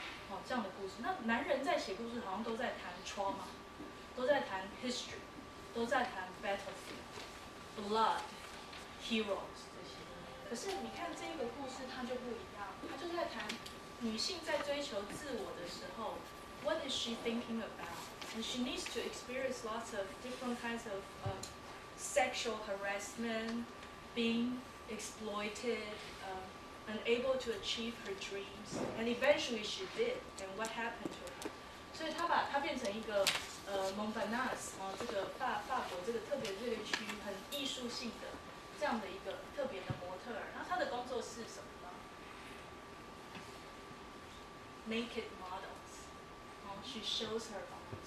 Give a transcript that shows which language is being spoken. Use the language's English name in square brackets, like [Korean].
[Chinese] 哦，这样的故事，那男人在写故事好像都在谈 trauma， 都在谈 history， 都在谈 battlefield、blood、heroes 这些。可是你看这个故事，它就不一样，它就是在谈女性在追求自我的时候 ， [English] what is she thinking about? And she needs to experience lots of different kinds of sexual harassment, being exploited. Unable to achieve her dreams, and eventually she did. And what happened to her? [Chinese] 所以她把它变成一个蒙本纳斯这个法国这个特别这个区很艺术性的这样的一个特别的模特儿。那她的工作是什么呢 ？ [English] Naked models. She shows her body.